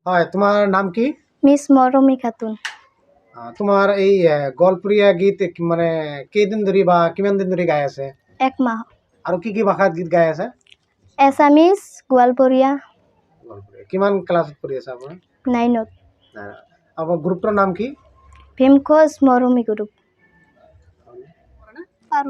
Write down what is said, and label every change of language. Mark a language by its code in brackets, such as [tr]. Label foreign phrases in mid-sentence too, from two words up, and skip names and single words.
[as] হয়, তোমার নাম কি? মিস মরমি খাতুন। তোমার এই গলপুরিয়া গীত মানে কেইদিন ধৰি বা কিমান দিন ধৰি গাই আছে? 1 মাহ। আৰু কি কি ভাষাত গীত গাই আছে? এছামিজ, গোৱালপৰীয়া। কিমান ক্লাছত পঢ়ি আছে আপুনি? 9ত। আপোনাৰ গ্ৰুপটোৰ নাম কি? ভীমখোজ মৰমি গ্ৰুপ। পাৰো।